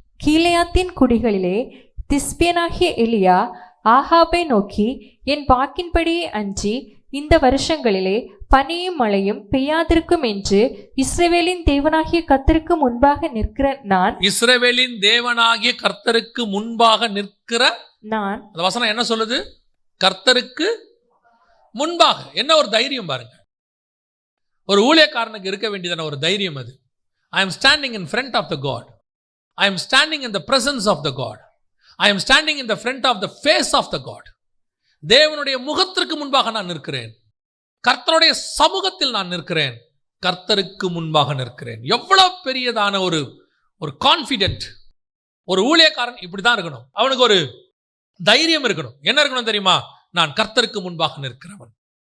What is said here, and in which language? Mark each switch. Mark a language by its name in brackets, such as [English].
[Tamil] கீலேயாத்தின் குடிகளிலே திஸ்பியனாகிய எலியா ஆகாபை நோக்கி, என் வாக்கின்படியே அன்றி இந்த வருஷங்களிலே பனியும் மழையும் பெய்யாதிருக்கும் என்று இஸ்ரவேலின் தேவனாகிய கர்த்தருக்கு முன்பாக நிற்கிற நான். இஸ்ரவேலின் தேவனாகிய கர்த்தருக்கு முன்பாக நிற்கிற நான். அந்த வசனம் என்ன சொல்லுது? கர்த்தருக்கு முன்பாக. என்ன ஒரு தைரியம் பாருங்க. ஒரு ஊழியக்காரனுக்கு இருக்க வேண்டியதான ஒரு தைரியம் அது. [English] I am standing in front of the God. I am standing in the presence of the God. I am standing in the front of the face of the God. [Tamil] தேவனுடைய முகத்திற்கு முன்பாக நான் நிற்கிறேன், கர்த்தருடைய சமூகத்தில் நான் நிற்கிறேன், கர்த்தருக்கு முன்பாக நிற்கிறேன். எவ்வளவு பெரியதான ஒரு கான்ஃபிடென்ட். ஒரு ஊழியக்காரன் இப்படிதான் இருக்கணும். அவனுக்கு ஒரு தைரியம் இருக்கணும். என்ன இருக்கணும் தெரியுமா? நான் கர்த்தருக்கு முன்பாக நிற்கிறவன்.